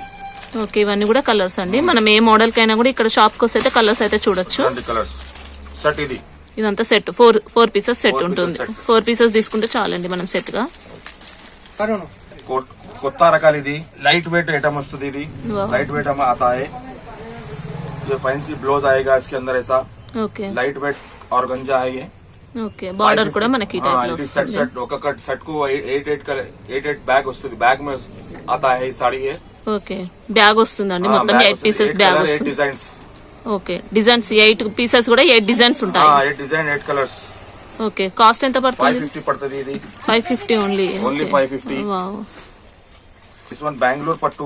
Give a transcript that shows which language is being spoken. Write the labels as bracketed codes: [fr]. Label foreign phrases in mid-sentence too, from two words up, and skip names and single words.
[te] ఓకే, ఇవన్నీ కూడా కలర్స్ అండి. మనం ఏ మోడల్ కైనా కూడా ఇక్కడ షాప్ కి వస్తే కలర్స్ అయితే చూడొచ్చు. సెట్ ఇది. ఇదంతా [en] set 4 pieces set [te] ఉంటుంది. 4 పీసెస్ తీసుకుంటే చాలండి మనం సెట్ గా. కొత్త రకాలు. ఇది [en] light weight item [te] వస్తుంది. [hi] ఇది [en] light weight [hi] आता है. ये फैंसी ब्लाउज आएगा इसके अंदर ऐसा. [te] ఓకే, [en] light weight organza [hi] है ये. [te] ఓకే, బార్డర్ కూడా మనకి ఈ టైప్ లో వస్తుంది. సెట్ ఒక్కొక్క సెట్ కు 8 బ్యాగ్ వస్తుంది. [hi] బ్యాగ్ में आता है [te] ఈ సారీ. ఓకే, బ్యాగ్ వస్తుందండి. మొత్తం [en] 8 pieces bag [te] వస్తుంది. డిజైన్స్. ఓకే, డిజైన్స్ 8 పీసెస్ కూడా 8 డిజైన్స్ ఉంటాయి. 8 డిజైన్ 8 కలర్స్. ఓకే, కాస్ట్ ఎంత పడుతుంది? 550 పడుతుంది. ఇది 550 ఓన్లీ. 550. వావ్. [en] this one [te] బెంగళూరు పట్టు.